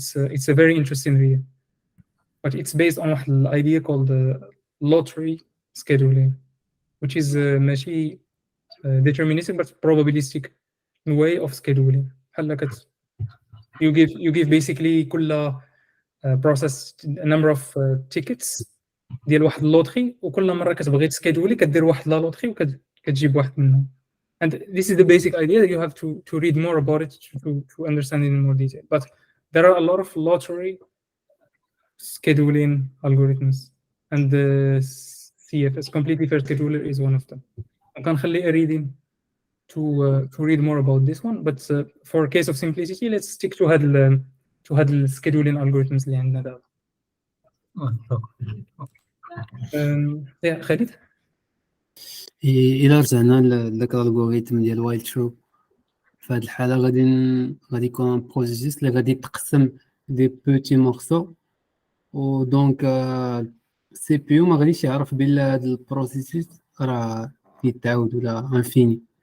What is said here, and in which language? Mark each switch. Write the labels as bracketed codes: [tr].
[en] It's a very interesting read, but it's based on [ar] واحد [en] idea called lottery scheduling, which is [ar] ماشي [en] deterministic but probabilistic way of scheduling. [ar] بحال [en] you give basically [ar] كل [en] process a number of tickets [ar] ديال واحد اللوتري، وكل مره كتبغي تسكيدولي كدير واحد لا لوتري وكتجيب واحد منهم. [en] And this is the basic idea that you have to read more about it to understand it in more detail. But there are a lot of lottery scheduling algorithms, and the CFS completely fair scheduler is one of them. [ar] غنخلي [en] a reading to read more about this one, but for case of simplicity let's stick to [ar] هاد [en] scheduling algorithms [ar] اللي عندنا دابا. خالد إلا رجعنا لذاك الالغوريثم ديال وايل ترو، في هذه الحاله غادي يكون بروسيس اللي غادي يتقسم [fr] دي بوتي مورسو، [ar] ودونك السي بي يو ما غاديش يعرف بلا هذا البروسيس راه يتعاود ولا انفيني.